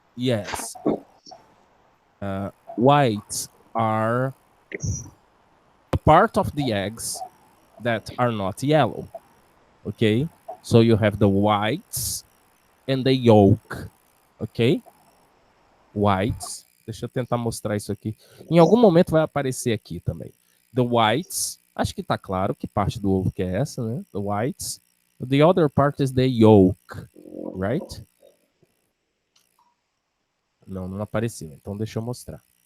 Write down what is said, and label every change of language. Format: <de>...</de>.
<en>Yes. Whites are a part of the eggs that are not yellow. Okay? So you have the whites and the yolk. Ok? Whites.</en> <pt>Deixa eu tentar mostrar isso aqui. Em algum momento vai aparecer aqui também.</pt> <en>The whites.</en> <pt>Acho que tá claro que parte do ovo que é essa, né?</pt> <en>The whites. The other part is the yolk. Right?</en> <pt>Não apareceu. Então deixa eu mostrar.</pt>